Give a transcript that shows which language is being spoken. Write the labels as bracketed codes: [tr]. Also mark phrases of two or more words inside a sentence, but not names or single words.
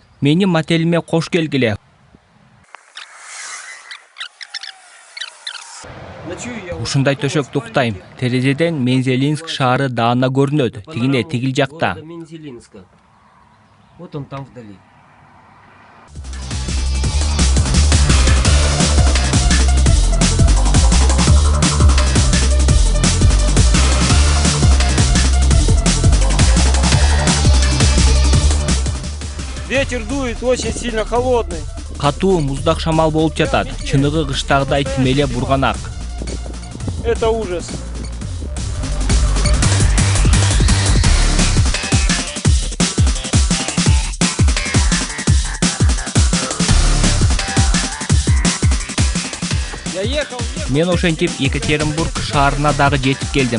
[ky] Менин мотелиме кош келгиле. Ушундай төшөк туктайм. Терезеден Мензелинск шаары даана көрүнөт. Тигине тигил жакта. [ru] Вот он там вдали. Ветер дует очень сильно холодный. [ky] Катуу муздак шамал болуп жатат. Чыныгы кыштагыдай тимеле бурганак. [ru] Это ужас. [ky] Мен ошентип Екатеринбург шаарына дагы жетип келдим.